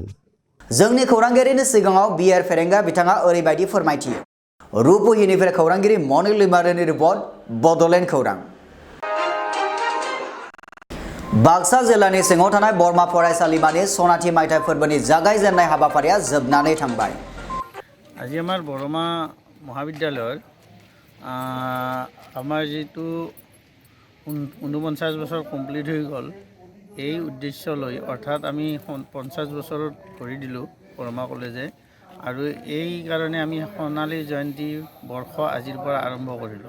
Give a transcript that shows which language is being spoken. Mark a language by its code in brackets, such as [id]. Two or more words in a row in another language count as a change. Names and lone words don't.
[brx] जोंनि खौरांगिरिनि सिगाङाव बिआर फेरेंगा बिथाङा ओरैबायदि फोरमायथियो। रुपहिनिफ्राय खौरांगिरि मनिल लिमारिनि रिपर्ट, बड'लेण्ड खौरां। बाक्सा जिल्लानि सिङाव थानाय बरमा फरायसालिमानि सनाथि मायथाइ फोरबोनि जागायजेननाय हाबाफारिया जोबनानै थांबाय। [as] আজি আমাৰ বৰমা মহাবিদ্যালয়ৰ আমাৰ যিটো 49 বছৰ কমপ্লিট হৈ গ'ল, এই উদ্দেশ্য লৈ অৰ্থাৎ আমি 50 বছৰত কৰি দিলোঁ বৰমা কলেজে, আৰু এই কাৰণে আমি সোণালী জয়ন্তী বৰ্ষ আজিৰ পৰা আৰম্ভ কৰিলোঁ।